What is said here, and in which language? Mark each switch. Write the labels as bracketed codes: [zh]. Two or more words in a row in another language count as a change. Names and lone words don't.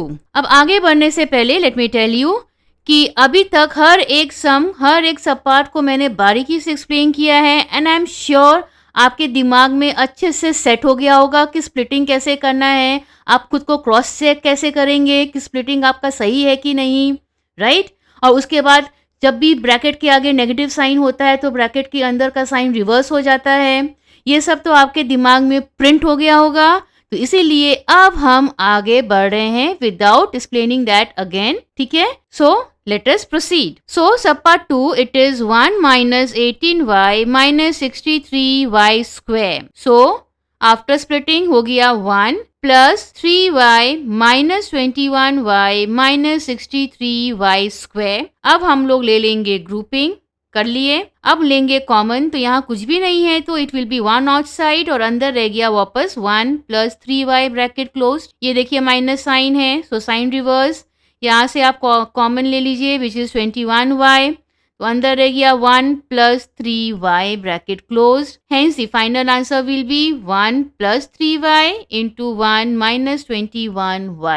[hi] अब आगे बढ़ने से पहले [en] let me tell you [hi] कि अभी तक हर एक [en] sub part [hi] को मैंने बारीकी से एक्सप्लेन किया है, [en] and I am sure [hi] आपके दिमाग में अच्छे से सेट हो गया होगा कि स्प्लिटिंग कैसे करना है, आप खुद को [en] cross check [hi] कैसे करेंगे कि स्प्लिटिंग आपका सही है कि नहीं, राइट। और उसके बाद जब भी ब्रैकेट के आगे [en] negative sign [hi] होता है तो ब्रैकेट के अंदर का [en] sign reverse [hi] हो जाता है, ये सब तो आपके दिमाग में प्रिंट हो गया होगा। तो इसीलिए अब हम आगे बढ़ रहे हैं [en] without explaining that again, [hi] ठीक है। [en] सो let us proceed. So sub part 2 it is 1 minus 18y minus 63y square. So after splitting [hi] हो गया [en] 1 plus 3y minus 21y minus 63y square. [hi] अब हम लोग ले लेंगे grouping, कर लिए। अब लेंगे कॉमन, तो यहाँ कुछ भी नहीं है तो [en] it will be 1 outside [hi] और अंदर रह गया वापस [en] 1 plus 3y bracket close. [hi] ये देखिए [en] minus sign [hi] है, [en] so sign reverse, [hi] यहाँ से आप कॉमन ले लीजिए [en] which is 21y, [hi] तो अंदर रह गया [en] 1 plus 3y bracket close, hence the final answer will be 1 plus 3y into 1 minus 21y.